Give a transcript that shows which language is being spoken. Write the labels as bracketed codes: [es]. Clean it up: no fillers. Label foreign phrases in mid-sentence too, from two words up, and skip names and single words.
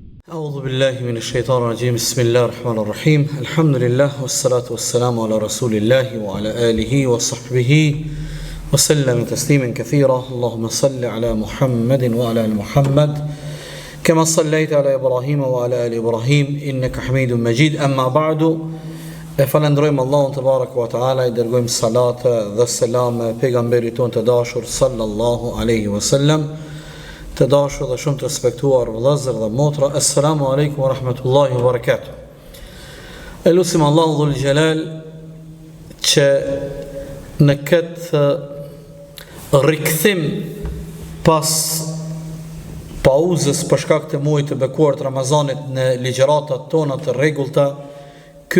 [ar] أعوذ بالله من الشيطان الرجيم بسم الله الرحمن الرحيم الحمد لله والصلاة والسلام على رسول الله وعلى آله وصحبه وسلم تسليما كثيرا اللهم صل على محمد وعلى آل محمد كما صليت على إبراهيم وعلى آل إبراهيم إنك حميد مجيد أما بعد [sq] فلندرojmë Allahun [ar] تبارك وتعالى [sq] I dërgojmë salat dhe selam pejgamberit ton të dashur [ar] صلى الله عليه وسلم [sq] të dashur dhe shumë të respektuar vëllezër dhe motra [ar] السلام عليكم ورحمة الله وبركاته. [sq] Elusim Allahu [ar] ذو الجلال [sq] që në këtë rikthim pas pauzës për shkak të muajit të bekuar të Ramazanit në ligjëratat tona të rregullta, ky